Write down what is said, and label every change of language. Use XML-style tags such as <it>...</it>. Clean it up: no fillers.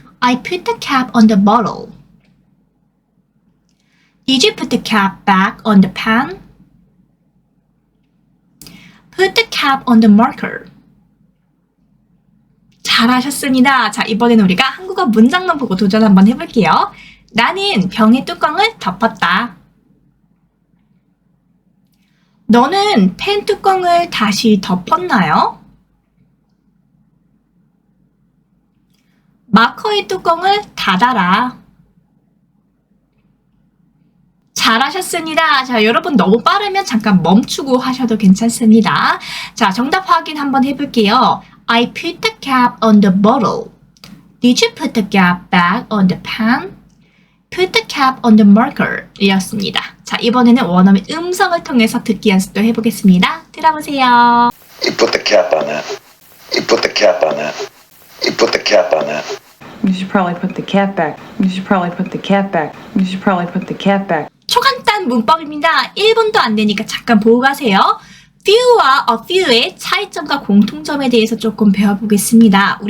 <en>I put the cap on the bottle. Did you put the cap back on the pan? Put the cap on the marker.</en> <ko>잘하셨습니다. 자, 이번에는 우리가 한국어 문장만 보고 도전 한번 해볼게요. 나는 병의 뚜껑을 덮었다. 너는 펜 뚜껑을 다시 덮었나요? 마커의 뚜껑을 닫아라. 잘하셨습니다. 자, 여러분 너무 빠르면 잠깐 멈추고 하셔도 괜찮습니다. 자, 정답 확인 한번 해볼게요.</ko> <en>I put the cap on the bottle. Did you put the cap back on the pan? Put the cap on the marker</en> <ko>이었습니다. 자, 이번에는 원어민 음성을 통해서 듣기 연습도 해보겠습니다. 들어보세요.</ko> <en>You put the cap on that. You put the cap on that. You put the cap on that. You should probably put the cap back. You should probably put the cap back. You should probably put the cap back.</en> <ko>초간단 문법입니다. 1분도 안 되니까 잠깐 보고 가세요. few와 a few의 차이점과 공통점에 대해서 조금 배워보겠습니다.</ko>